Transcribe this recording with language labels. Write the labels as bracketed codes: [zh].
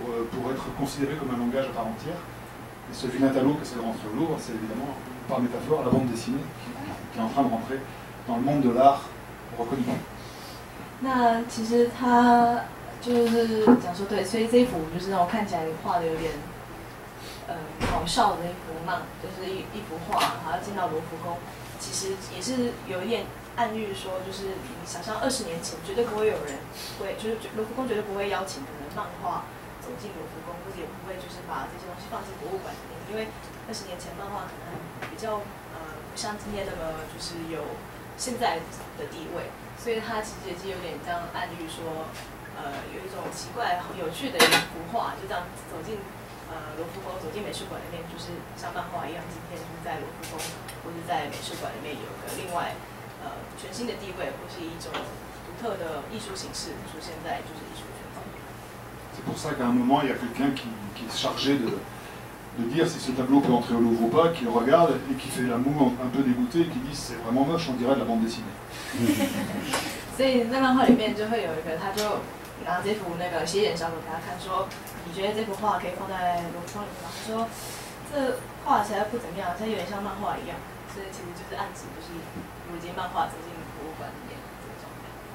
[fr] Pour être considéré comme un langage à part entière. Et ce vilain tableau qui essaie de rentrer au Louvre, c'est évidemment, par métaphore, la bande dessinée qui est en train de rentrer dans le monde de l'art reconnu. [zh] 那其实他就是讲说，对，所以这一幅就是让我看起来画的有点搞笑的一幅漫，就是一幅画，然后进到卢浮宫，其实也是有一点暗喻说，就是你想象20年前绝对不会有人会，就是卢浮宫绝对不会邀请可能漫画走进卢浮宫，或者也不会就是把这些东西放进博物馆里面，因为20年前漫画可能比较不像今天那么就是有现在的地位，所以它其实也是有点这样暗喻说，有一种奇怪很有趣的一幅画，就这样走进卢浮宫，走进美术馆里面，就是像漫画一样，今天就是在卢浮宫或者在美术馆里面有个另外全新的地位，或是一种独特的艺术形式出现在就是艺术圈方面。 [fr] C'est pour ça qu'à un moment, il y a quelqu'un qui est chargé de dire si ce tableau peut entrer au Louvre ou pas, qui le regarde et qui fait la moue un peu dégoûté et qui dit c'est vraiment moche, on dirait de la bande dessinée. [zh] 所以在漫画里面就会有一个，他就拿这幅那个斜眼小狗给他看，说你觉得这幅画可以放在卢浮宫里面吗？他说这画起来不怎么样，它有点像漫画一样，所以其实就是暗指就是如今漫画走进博物馆里面这个状态。